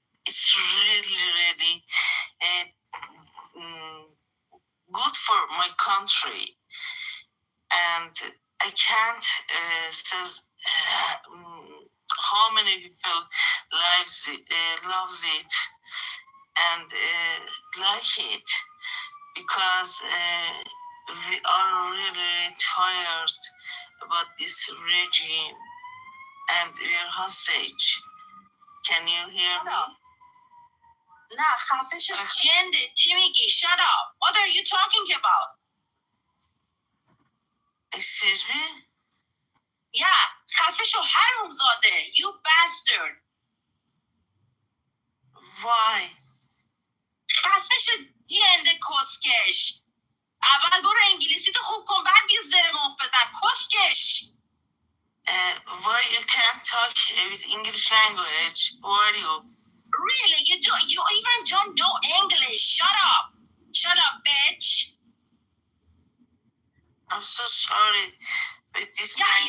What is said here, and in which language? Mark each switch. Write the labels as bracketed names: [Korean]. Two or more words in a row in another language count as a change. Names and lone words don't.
[English] It's really, really good for my country, and I can't say how many people loves it and like it, because we are really tired about this regime. and we're hostage. Can you hear me? [Persian] نه خفه شو جنده چی میگی [English] shut up what are you talking about Excuse me? [Persian] yeah خفه شو حرومزاده [English] you bastard Why? [Persian] خفه شو جنده کسکش اول برو انگلیسی تو خوب کن بعد بیا زر مخ بزن کسکش [English] Why you can't talk with English language? Who are you? Really? You even don't know English. Shut up, bitch. I'm so sorry with this language.